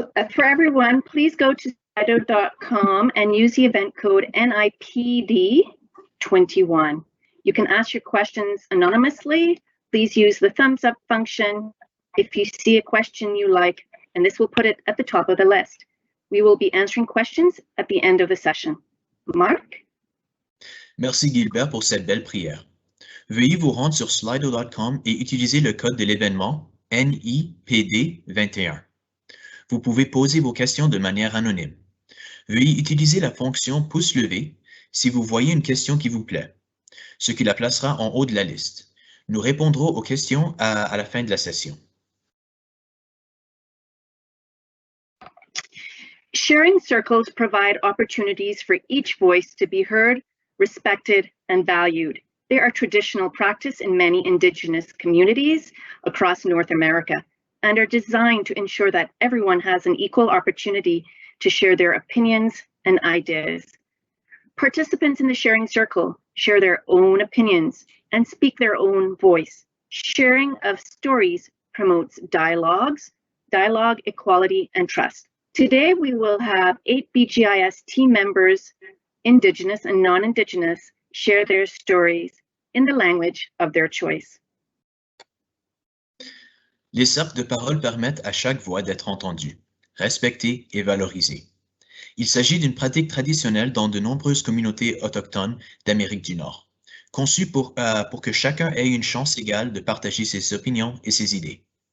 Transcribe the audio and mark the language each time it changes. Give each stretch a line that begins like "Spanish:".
English: For everyone, please go to slido.com and use the event code NIPD21. You can ask your questions anonymously. Please use the thumbs up function if you see a question you like, and this will put it at the top of the list. We will be answering questions at the end of the session. Marc?
French: Merci Gilbert pour cette belle prière. Veuillez vous rendre sur slido.com et utiliser le code de l'événement NIPD21. Vous pouvez poser vos questions de manière anonyme. Veuillez utiliser la fonction pouce levé si vous voyez une question qui vous plaît, ce qui la placera en haut de la liste. Nous répondrons aux questions à la fin de la session.
English: Sharing circles provide opportunities for each voice to be heard, respected, and valued. They are traditional practice in many Indigenous communities across North America and are designed to ensure that everyone has an equal opportunity to share their opinions and ideas. Participants in the sharing circle share their own opinions and speak their own voice. Sharing of stories promotes dialogue, equality, and trust. Today, we will have 8 BGIS team members, Indigenous and non-Indigenous, share their stories in the language of their choice.
French: Les cercles de parole permettent à chaque voix d'être entendue, respectée et valorisée. Il s'agit d'une pratique traditionnelle dans de nombreuses communautés autochtones d'Amérique du Nord, conçue pour que chacun ait une chance égale de partager ses opinions et ses idées.